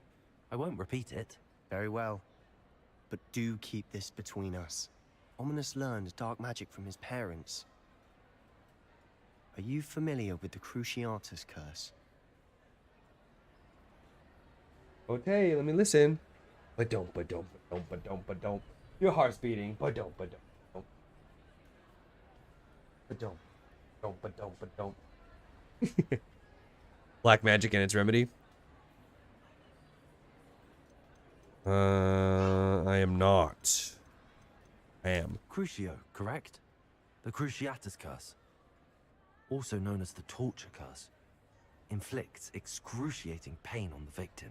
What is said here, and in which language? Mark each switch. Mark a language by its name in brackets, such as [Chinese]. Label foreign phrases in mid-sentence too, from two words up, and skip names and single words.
[English] I won't repeat it. Very well. But do keep this between us. Ominous learned dark magic from his parents. Are you familiar with the Cruciatus curse? Okay, let me listen. Ba-dum, ba-dum, ba-dum, ba-dum, ba-dum. Your heart's beating. Ba-dum, ba-dum, ba-dum. Ba-dum, ba-dum, ba-dum, ba-dum. Black magic and its remedy. I am not. I am. Crucio, correct? The Cruciatus curse. Also known as the torture curse. Inflicts excruciating pain on the victim.